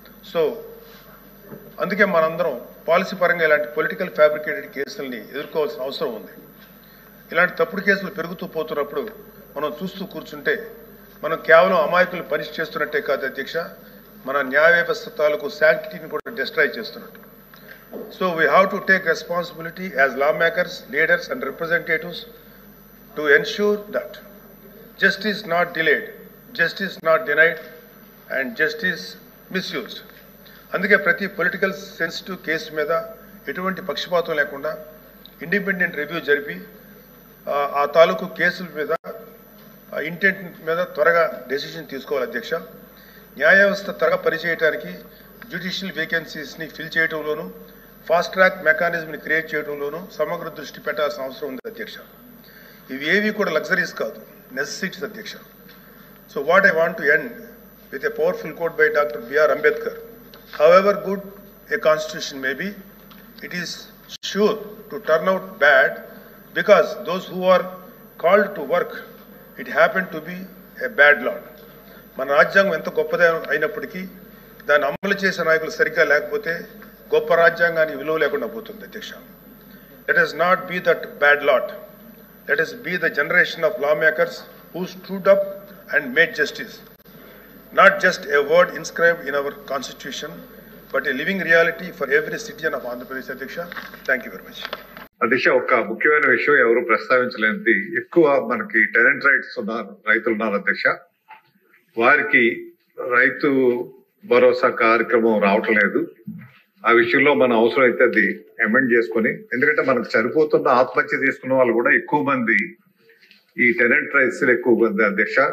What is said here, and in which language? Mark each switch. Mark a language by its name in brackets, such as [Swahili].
[Telugu] So అందుకే మనందరం policy పరంగా ఇలాంటి పొలిటికల్ ఫ్యాబ్రికేటెడ్ కేసుల్ని ఎదుర్కోవాల్సిన అవసరం ఉంది. ఇలాంటి తప్పుడు కేసులు పెరుగుతూ పోతున్నప్పుడు మనం చూస్తూ కూర్చుంటే మనం కేవలం అమాయకులు పనిష్ చేస్తున్నట్టే కాదు అధ్యక్ష, మన న్యాయ వ్యవస్థ తాలూకు శాంక్టిటీని కూడా డిస్ట్రాయ్ చేస్తున్నట్టు. [English] So we have to take responsibility as lawmakers, leaders and representatives to ensure that justice not delayed, justice not denied and justice misused. [Telugu] అందుకే ప్రతి పొలిటికల్ సెన్సిటివ్ కేసు మీద ఎటువంటి పక్షపాతం లేకుండా ఇండిపెండెంట్ రివ్యూ జరిపి ఆ తాలూకు కేసుల మీద ఇంటెంట్ మీద త్వరగా డెసిషన్ తీసుకోవాలి అధ్యక్ష. న్యాయ వ్యవస్థ త్వరగా పనిచేయడానికి judicial వేకెన్సీస్ని fill చేయడంలోనూ fast track మెకానిజంని create చేయడంలోనూ సమగ్ర దృష్టి పెట్టాల్సిన అవసరం ఉంది అధ్యక్ష. ఇవి ఏవి కూడా లగ్జరీస్ కాదు, నెసెసిటీస్ అధ్యక్ష. [English] So what I want to end with a powerful quote by doctor B.R. Ambedkar. However good a constitution may be, it is sure to turn out bad because those who are called to work, it happened to be a bad lot. [Telugu] మన రాజ్యాంగం ఎంత గొప్పది అయినప్పటికీ దాన్ని అమలు చేసే నాయకులు సరిగ్గా లేకపోతే గొప్ప రాజ్యాంగాన్ని విలువ లేకుండా పోతుంది అధ్యక్ష. [English] Let us not be that bad lot. Let us be the generation of lawmakers who stood up and made justice. Not just a word inscribed in our constitution, but a living reality for every citizen of Andhra Pradesh. Adhyaksha, thank you very much. [Telugu] అధ్యక్ష, ఒక ముఖ్యమైన విషయం ఎవరు ప్రస్తావించలేనిది, ఎక్కువ మనకి tenant rights ఉన్న రైతులు ఉన్నారు అధ్యక్ష. వారికి రైతు భరోసా కార్యక్రమం రావటం లేదు. ఆ విషయంలో మన అవసరం అయితే అది అమెండ్ చేసుకుని, ఎందుకంటే మనకు సరిపోతున్న ఆత్మహత్య చేసుకున్న వాళ్ళు కూడా ఎక్కువ మంది ఈ టెనెంట్ రైట్స్ ఎక్కువ మంది అధ్యక్ష.